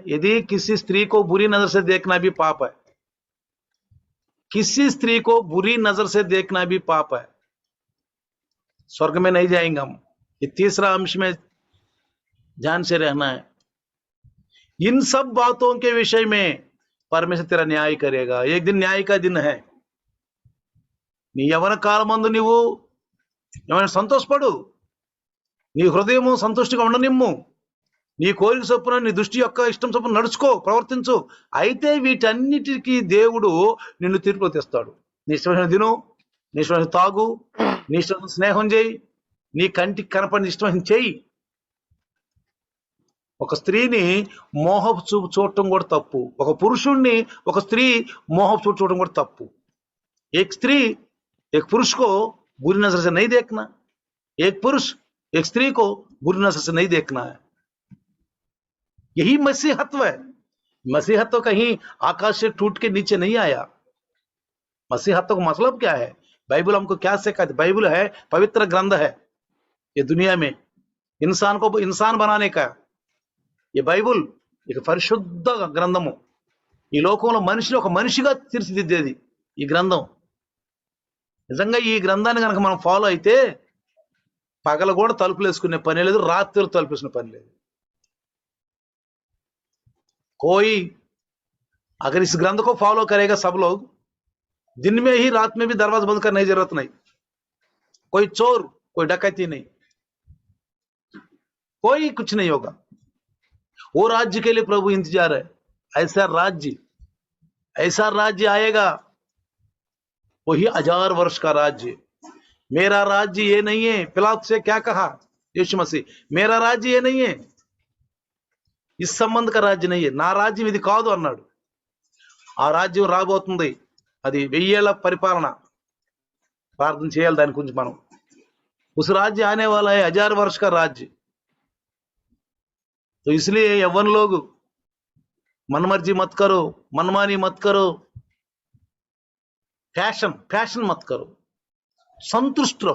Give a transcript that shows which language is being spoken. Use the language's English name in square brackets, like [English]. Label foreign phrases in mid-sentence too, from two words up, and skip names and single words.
[Hindi] यदि किसी स्त्री को बुरी नजर से देखना भी पाप है, किसी स्त्री को बुरी नजर से देखना भी पाप है, स्वर्ग में नहीं जाएंगे हम। ये तीसरा अंश में ध्यान से रहना है। इन सब बातों के विषय में परमेश्वर तेरा न्याय करेगा। एक दिन न्याय का दिन है। [Telugu] నీ యవన కాలమందు నీవు ఏమైనా సంతోషపడు, నీ హృదయము సంతుష్టిగా ఉండనిమ్ము, నీ కోరిక చొప్పున నీ దృష్టి యొక్క ఇష్టం చొప్పున నడుచుకో, ప్రవర్తించు. అయితే వీటన్నిటికీ దేవుడు నిన్ను తీర్పులో తెస్తాడు. నీ ఇష్టమైన తిను, నీ ఇష్టమైన తాగు, నీ ఇష్టమైన స్నేహం చేయి, నీ కంటికి కనపడిన ఇష్టమైన చేయి. ఒక స్త్రీని మోహపు చూపు చూడటం కూడా తప్పు. ఒక పురుషుణ్ణి ఒక స్త్రీ మోహపు చూపు చూడటం కూడా తప్పు. [Hindi] एक स्त्री एक पुरुष को बुरी नजर से नहीं देखना, एक पुरुष एक स्त्री को बुरी नजर से नहीं देखना है। यही मसीहत्व है। मसीहत्व कहीं आकाश से टूट के नीचे नहीं आया। मसीहत्व का मतलब क्या है? बाइबल हमको क्या सिखाती? बाइबल है पवित्र ग्रंथ है। ये दुनिया में इंसान को इंसान बनाने का ये [Telugu] బైబుల్ ఇక పరిశుద్ధ గ్రంథము. ఈ లోకంలో మనిషిని ఒక మనిషిగా తీర్చిదిద్దేది ఈ గ్రంథం. నిజంగా ఈ గ్రంథాన్ని కనుక మనం ఫాలో అయితే పగల కూడా తలుపులు వేసుకునే పని లేదు, రాత్రులు తలుపు వేసుకునే పని లేదు. [Hindi] कोई अगर इस ग्रंथ को फॉलो करेगा सब लोग, दिन में ही रात में भी दरवाजा बंद करने की जरूरत नहीं. कोई चोर, कोई डकैती नहीं, कोई कुछ नहीं होगा. वो राज्य के लिए प्रभु इंतजार है. ऐसा राज्य आएगा, वही 1000 वर्ष का राज्य. मेरा राज्य ये नहीं है. पिलातुस से क्या कहा यीशु मसीह? मेरा राज्य ये नहीं है, इस संबंध का राज्य नहीं है, [Telugu] నా రాజ్యం ఇది కాదు అన్నాడు. ఆ రాజ్యం రాబోతుంది. అది 1000 ఏళ్ల పరిపాలన. ప్రార్థన చేయాలి దాని గురించి మనం. [Hindi] उस राज्य आने वाला है 1000 वर्ष का राज्य. तो इसलिए यवन लोग मनमर्जी मत करो, मनमानी मत करो, फैशन मत करो, संतुष्ट रहो.